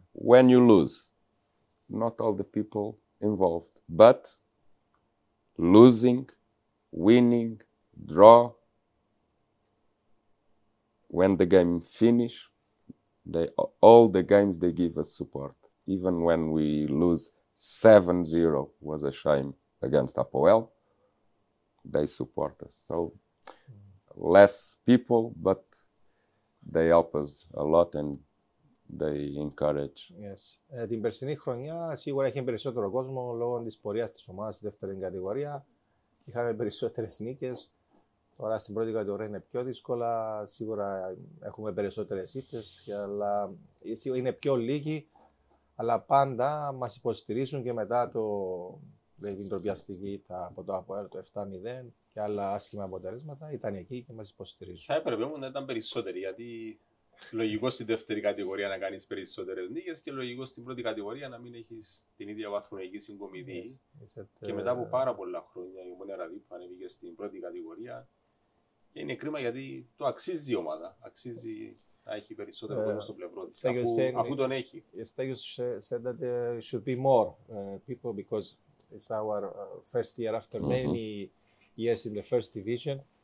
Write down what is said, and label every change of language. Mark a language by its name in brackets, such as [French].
[English] When you lose, not all the people involved, but losing, winning, draw, when the game finish, all the games they give us support. Even when we lose 7-0, was a shame against Apoel, they support us. So less people, but they help us a lot and they encourage. Yes. [Greek] Την περσινή χρονιά σίγουρα είχε περισσότερο κόσμο λόγω της πορείας της ομάδας στη δεύτερη κατηγορία. Είχαμε περισσότερες νίκες. Τώρα στην πρώτη κατηγορία είναι πιο δύσκολα. Σίγουρα έχουμε περισσότερες ήττες, αλλά είναι πιο λίγοι. Αλλά πάντα μας υποστηρίζουν και μετά δηλαδή την τροπιαστική ήττα από το ΑΠΟΕΛ το 7-0 και άλλα άσχημα αποτελέσματα, ήταν εκεί και μας υποστηρίζουν. Θα έπρεπε όμως να ήταν περισσότεροι, γιατί λογικό στην δεύτερη κατηγορία να κάνεις περισσότερες νίκες και λογικό στην πρώτη κατηγορία να μην έχεις την ίδια βαθμολογική συγκομιδή. Και μετά από πάρα πολλά χρόνια η Ομόνια Ραδίππου ανέβηκε στην πρώτη κατηγορία. Και είναι κρίμα γιατί το αξίζει η ομάδα. Αξίζει να έχει περισσότερο κόσμο στο πλευρό της, αφού τον έχει. [English] Στέγιος said that there should be more people because it's our first year after many years in the first division.